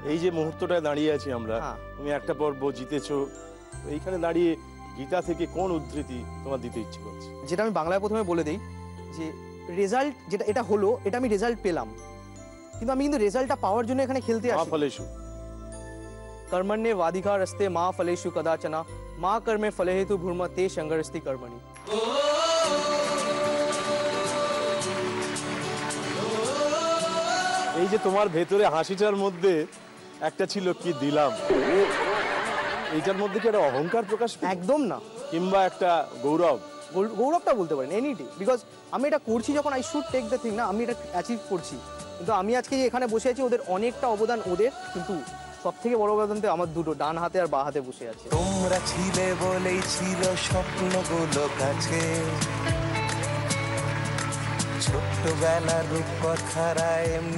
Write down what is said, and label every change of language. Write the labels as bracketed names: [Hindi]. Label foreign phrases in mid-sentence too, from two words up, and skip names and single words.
[Bangla] এই যে মুহূর্তটায় দাঁড়িয়ে আছি আমরা, তুমি একটা পর্ব জিতেছো, এইখানে দাঁড়িয়ে গীতা থেকে কোন উদ্ধৃতি তোমার দিতে ইচ্ছে করছে? যেটা আমি বাংলায় প্রথমে বলে দিই যে রেজাল্ট যেটা এটা হলো, এটা আমি রেজাল্ট পেলাম, কিন্তু আমি কিন্তু রেজাল্টটা পাওয়ার জন্য এখানে খেলতে আসি। [Sanskrit] ফলেশু कर्मण्ये वाधिकारस्ते मा फलेषु कदाचन मा कर्मे फले हेतु भूर्म ते संगरस्ति कर्मणि। [Bangla] এই যে তোমার ভেতরে হাসিটার মধ্যে একটা ছিল কি দিলাম, এইটার মধ্যে কি একটা অহংকার প্রকাশ? একদম না। কিংবা একটা গৌরব? গৌরবটা বলতে পারেন এনিটি, বিকজ আমি এটা করছি যখন [English] I should take the thing, [Bangla] না আমি এটা অ্যাচিভ করছি। কিন্তু আমি আজকে এখানে বসে আছি, ওদের অনেকটা অবদান ওদের, কিন্তু সব থেকে বড় অবদান তো আমার দুটো, ডান হাতে আর বাঁ হাতে বসে আছে। তোমরা ছিলে বলেই ছিল স্বপ্নগুলো কাছে, ছোট্টবেলার রূপকথারা এমনি।